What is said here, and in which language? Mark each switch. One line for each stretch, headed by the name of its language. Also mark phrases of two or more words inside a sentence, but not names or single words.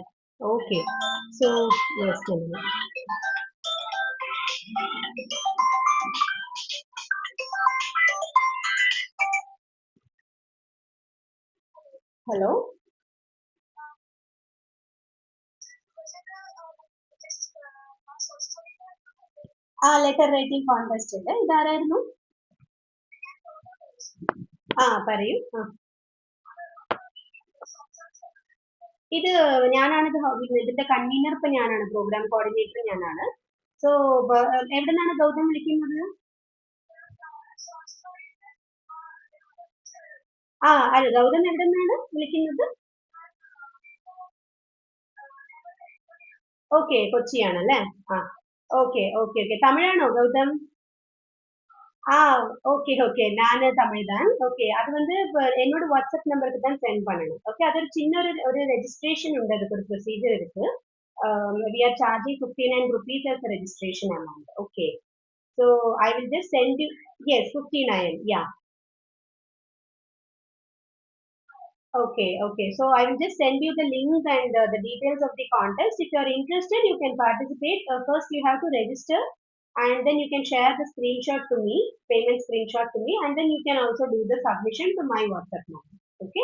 English: Okay, so yes, tell me. Hello. Letter writing contest
Malayalam: അല്ലേ ഇതാരായിരുന്നു പറയൂ ഇത് ഞാനാണ് ഇതിന്റെ കൺവീനർ ഇപ്പൊ ഞാനാണ്
English: program coordinator
Malayalam: ഞാനാണ് സോ എവിടെ നിന്നാണ് ഗൗതം വിളിക്കുന്നത് അല്ല ഗൗതം എവിടെ നിന്നാണ് വിളിക്കുന്നത് ഓക്കെ കൊച്ചിയാണല്ലേ ആ ഓക്കെ ഓക്കെ ഓക്കെ തമിഴാണോ ഗൗതം
Tamil: ஓகே ஓகே நான் தமிழ் தான் ஓகே அது வந்து என்னோட வாட்ஸ்அப் நம்பருக்கு தான் சென்ட் பண்ணணும் ஓகே அது ஒரு சின்ன ஒரு ரெஜிஸ்ட்ரேஷன் உண்டு அதுக்கு ஒரு ப்ரொசீஜர் இருக்கு
English: we are charging 59 rupees as a registration amount okay so I will just send you yes 59 yeah okay okay so I will just send you the link and the details of the contest if you are interested you can participate first you have to register and then you can share the screenshot to me, payment screenshot to me, and then you can also do the submission to my WhatsApp number. Okay?